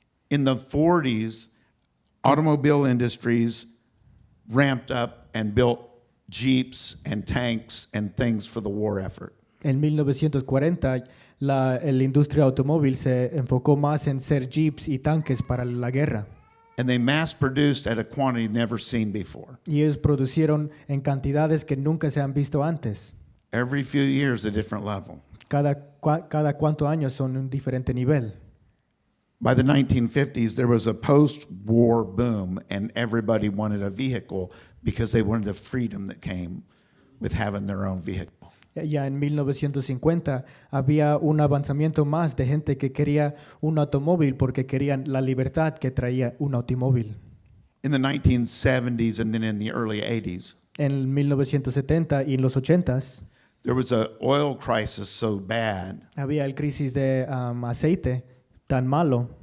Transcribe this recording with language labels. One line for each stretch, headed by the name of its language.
English: In the 40s, automobile industries ramped up and built Jeeps and tanks and things for the war effort.
Spanish: En 1940, la industria automóvil se enfocó más en ser jeeps y tanques para la guerra.
English: And they mass produced at a quantity never seen before.
Spanish: Y ellos producieron en cantidades que nunca se han visto antes.
English: Every few years, a different level.
Spanish: Cada cuántos años son un diferente nivel.
English: By the 1950s, there was a post-war boom, and everybody wanted a vehicle because they wanted the freedom that came with having their own vehicle.
Spanish: Ya en 1950 había un avanzamiento más de gente que quería un automóvil porque querían la libertad que traía un automóvil.
English: In the 1970s and then in the early 80s,
Spanish: En 1970 y en los 80s
English: there was an oil crisis so bad
Spanish: había el crisis de aceite tan malo